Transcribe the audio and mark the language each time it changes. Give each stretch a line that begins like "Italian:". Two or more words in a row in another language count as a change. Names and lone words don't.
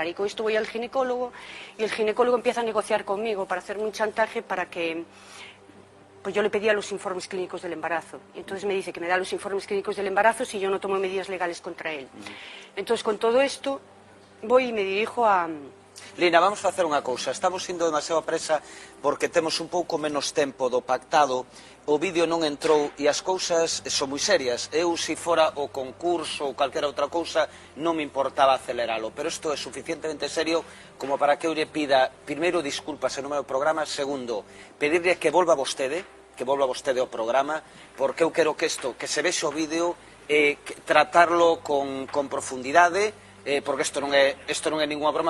Spanish: Y con esto voy al ginecólogo y el ginecólogo empieza a negociar conmigo para hacerme un chantaje para que... Pues yo le pedía los informes clínicos del embarazo. Y entonces me dice que me da los informes clínicos del embarazo si yo no tomo medidas legales contra él. Entonces con todo esto voy y me dirijo a...
Galician: Lina, vamos a facer unha cousa. Estamos indo demasiado presa porque temos un pouco menos tempo do pactado. O vídeo non entrou e as cousas son moi serias. Eu, se fora o concurso ou calquera outra cousa, non me importaba aceleralo. Pero isto é suficientemente serio como para que eu lle pida, primeiro, disculpas en nome do programa, segundo, pedirle que volva vostede ao programa, porque eu quero que isto, que se vexe o vídeo, tratarlo con profundidade, porque isto non é ninguna broma.